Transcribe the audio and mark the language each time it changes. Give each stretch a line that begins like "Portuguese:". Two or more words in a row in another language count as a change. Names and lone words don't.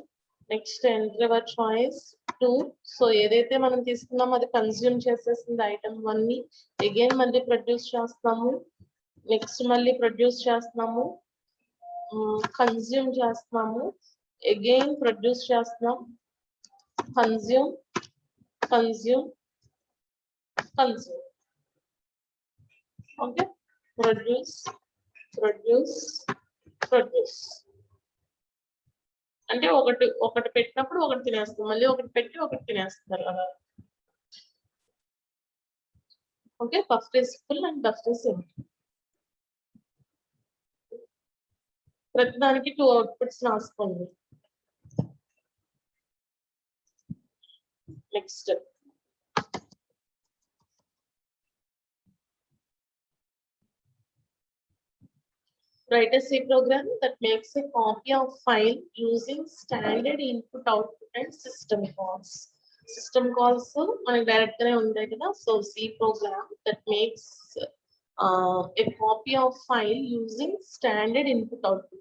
English: next enter your choice 2.
Telugu: సో ఏదైతే మనం తీసుకున్నామో అది కన్స్యూమ్ చేసేసింది ఐటమ్ 1 ని. అగైన్ మళ్ళీ ప్రొడ్యూస్ చేస్తాము. నెక్స్ట్ మళ్ళీ ప్రొడ్యూస్ చేస్తున్నాము, కన్స్యూమ్ చేస్తున్నాము, అగైన్ ప్రొడ్యూస్ చేస్తున్నాం,
English: consume, consume, consume. Okay, produce, produce, produce.
Telugu: అంటే ఒకటి పెట్టినప్పుడు ఒకటి తినేస్తాం, మళ్ళీ ఒకటి పెట్టి ఒకటి తినేస్తారు అలా.
English: okay, first is full and first is empty.
Telugu: ప్రతిదానికి 2 అవుట్పుట్స్ రాసుకోండి.
English: నెక్స్ట్ write a C program that makes a copy of file using standard input output and system calls. System calls
Telugu: మనకి డైరెక్ట్ గానే ఉంటాయి కదా.
English: సో C program that makes a copy of file using standard input output.